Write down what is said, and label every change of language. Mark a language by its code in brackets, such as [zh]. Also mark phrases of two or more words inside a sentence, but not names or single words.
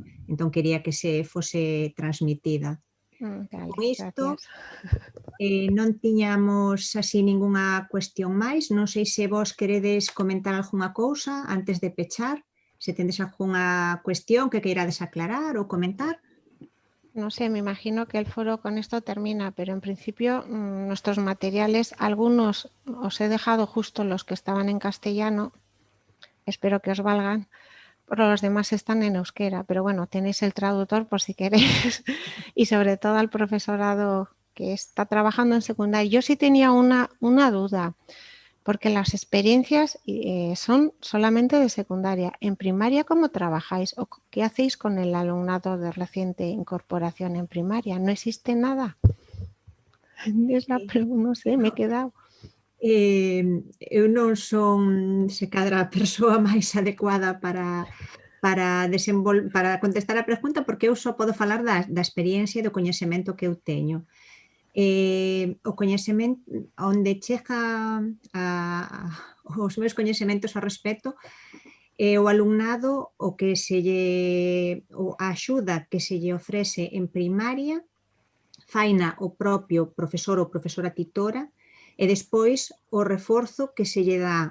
[gl] Entón, quería que se fose transmitida. Vale, Con isto, gracias. non tiñamos así ningunha cuestión máis. Non sei se vos queredes comentar algunha cousa antes de pechar, se tendes algunha cuestión que queirades aclarar ou comentar. [es] No sé, me imagino que el foro con esto termina, pero en principio nuestros materiales, algunos os he dejado justo los que estaban en castellano, espero que os valgan, pero los demás están en euskera, pero bueno, tenéis el traductor por si queréis y sobre todo al profesorado que está trabajando en secundaria. Yo sí tenía una duda, porque las experiencias son solamente de secundaria. ¿En primaria cómo trabajáis o qué hacéis con el alumnado de reciente incorporación en primaria? ¿No existe nada? Es la pregunta, no sé, me he quedado. [gl] Eu non son, se cadra, a persoa máis adecuada para contestar a pregunta, porque eu só podo falar da experiencia e do coñecemento que eu teño. O coñecemento, onde chega os meus coñecementos ao respecto, o alumnado, o que se lle, a axuda que se lle ofrece en primaria, faina o propio profesor ou profesora titora, e despois o reforzo que se lle dá.